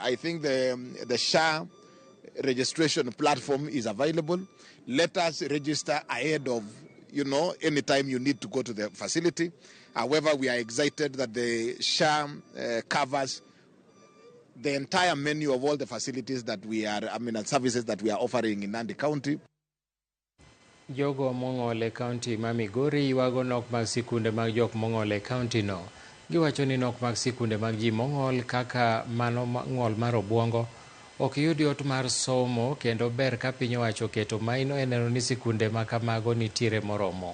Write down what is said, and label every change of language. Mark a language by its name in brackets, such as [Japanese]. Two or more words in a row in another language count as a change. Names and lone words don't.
[English] I think the SHA registration platform is available. Let us register ahead of, any time you need to go to the facility. However, we are excited that the SHA covers the entire menu of all the facilities that we are, and services that we are offering in Nandi County. [Luo (Kenya and Tanzania)] Jogo mong'ole kaunti ma Migori ywago nok mag sikunde mag jok mong'ole kaunti no. Giwacho ni nok mag sikunde mag ji mong'ol kaka mano ng'ol mar obwongo ok yudi ot mar somo, kendo ber ka piny owacho keto maino e neno ni sikunde ma kamago nitiere moromo.